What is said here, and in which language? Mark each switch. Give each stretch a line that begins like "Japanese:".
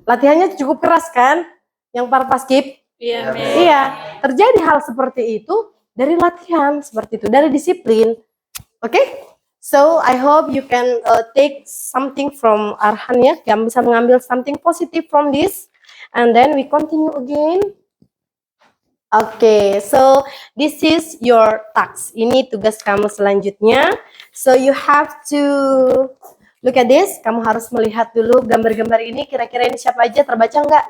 Indonesian: Latihannya cukup keras kan? Yang para paskib? Iya, Iya. Terjadi hal seperti itu dari latihan seperti itu, dari disiplin. Oke?
English: So I hope you can take something from Arhan, ya.
Indonesian: Yang bisa mengambil
English: something positive from this. And then we continue again. Oke, so this is your task.
Indonesian: Ini tugas kamu selanjutnya.
English: So you have to look at this.
Indonesian: Kamu harus melihat dulu gambar-gambar ini. Kira-kira ini siapa aja? Terbaca nggak?